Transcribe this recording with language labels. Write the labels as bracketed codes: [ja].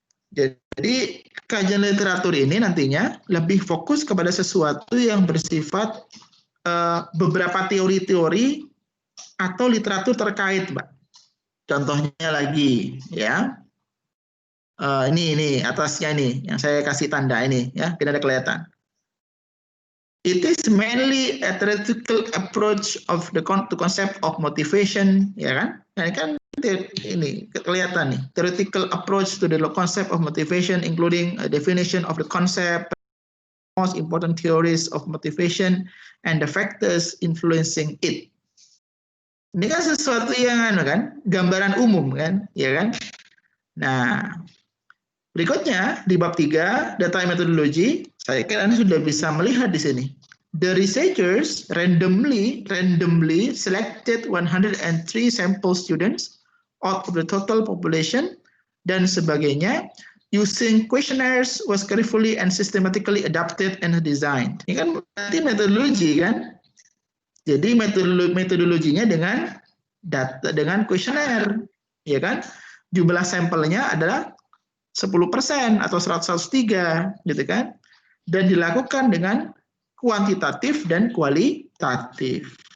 [id] Jadi kajian literatur ini nantinya lebih fokus kepada sesuatu yang bersifat beberapa teori-teori atau literatur terkait, Mbak. Contohnya lagi, ya. Ini atasnya nih, yang saya kasih tanda ini, ya, tidak ada kelihatan. [en] It is mainly a theoretical approach of the concept of motivation, [id] ya kan? Nah, ini kan ini kelihatan nih, [en] theoretical approach to the concept of motivation, including a definition of the concept, most important theories of motivation, and the factors influencing it. [id] Ini kan sesuatu yang kan, gambaran umum kan, ya kan? Nah, berikutnya di bab 3, data metodologi, saya kira Anda sudah bisa melihat di sini. [en] The researchers randomly selected 103 sample students out of the total population [id] dan sebagainya, [en] using questionnaires was carefully and systematically adapted and designed. [id] Ini kan berarti metodologi kan? Jadi metodologinya dengan data, dengan kuesioner, ya kan? Jumlah sampelnya adalah 10% atau 103, gitu kan? Dan dilakukan dengan kuantitatif dan kualitatif.